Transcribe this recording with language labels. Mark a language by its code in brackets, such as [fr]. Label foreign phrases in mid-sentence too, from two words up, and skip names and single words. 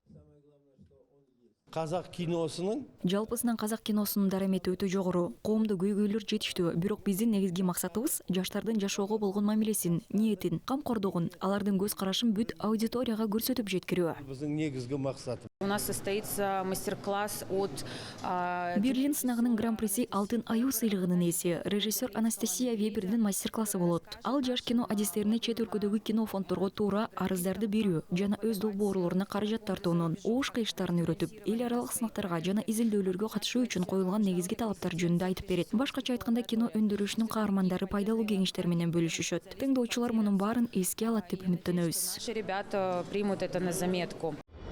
[ky] Казак киносунун Жалпысынан казак киносунун дарамети өтө жогору. Коомдо көйгөйлөр жетиштүү, бирок биздин негизги максатыбыз жаштардын жашоого болгон мамилесин, ниетин, камкордугун, алардын көз карашын бүт аудиторияга көрсөтүп жеткирүү. биздин негизги максатыбыз. [ru] У нас состоится мастер-класс от [ky] Берлин сынагынын гран-приси Алтын аю сыйлыгынын ээси режиссер Анастасия Вебердин мастер-классы болот. Ал жаш кино адистерине чет өлкөдөгү кино фондторго туура арыздарды берүү жана өз долбоорлоруна каражат тартуунун оош кыйыштарын үйрөтүп, эл аралык сынактарга жана изилдөөлөргө катышуу үчүн коюлган негизги талаптар жөнүндө айтып берет. Башкача айтканда кино өндүрүшүнүн каармандары пайдалуу кеңештер менен бөлүшүшөт. Тыңдоочулар мунун баарын эске алат деп үмүттөнөбүз. [ru] наши ребята примут это на заметку.